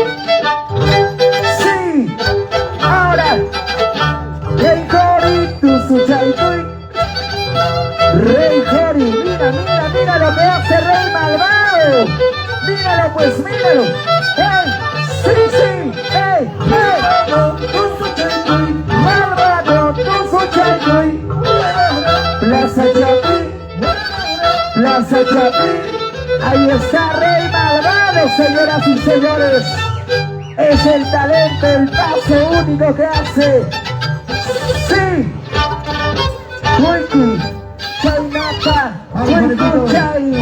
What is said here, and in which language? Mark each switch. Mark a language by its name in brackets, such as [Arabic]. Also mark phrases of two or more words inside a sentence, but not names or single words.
[Spanish] Sí, ahora, Rey Jori, Tusuchaituy. Rey Jori, mira, mira, mira lo que hace Rey Malvado. Míralo, pues, míralo. ¡Ey! ¡Sí, sí! ¡Ey! ¡Ey! ¡Malvado, Tusuchaituy! Plaza Chapí, Plaza Chapí. Ahí está Rey Malvado, señoras y señores. Es el talento, el paso único que hace. ¡Sí! Wiki, Chaynata, Wiki, Chay.